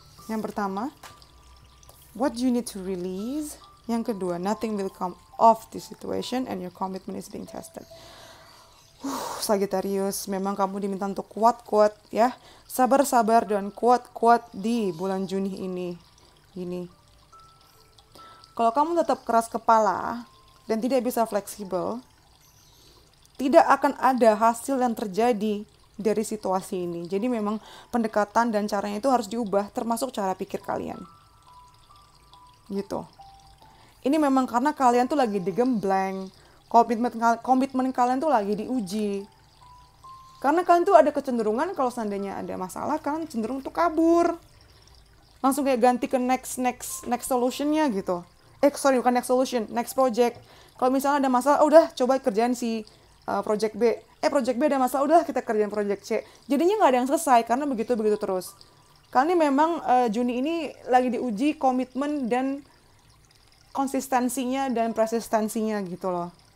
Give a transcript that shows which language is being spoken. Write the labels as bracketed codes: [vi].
[id] Yang pertama, [en] what you need to release. [id] Yang kedua, [en] nothing will come of this situation and your commitment is being tested. [id] Sagittarius, memang kamu diminta untuk kuat-kuat ya. Sabar-sabar dan kuat-kuat di bulan Juni ini. Kalau kamu tetap keras kepala dan tidak bisa fleksibel, tidak akan ada hasil yang terjadi dari situasi ini. Jadi memang pendekatan dan caranya itu harus diubah, termasuk cara pikir kalian. Gitu. Ini memang karena kalian tuh lagi digembleng. Komitmen kalian tuh lagi diuji. Karena kalian tuh ada kecenderungan kalau seandainya ada masalah, kalian cenderung tuh kabur. Langsung kayak ganti ke next solutionnya gitu. Bukan next solution, next project. Kalau misalnya ada masalah, udah coba kerjaan si project B. Project B ada masalah, udah kita kerjain project C. Jadinya nggak ada yang selesai karena begitu terus. Karena memang Juni ini lagi diuji komitmen dan konsistensinya dan persistensinya gitu loh.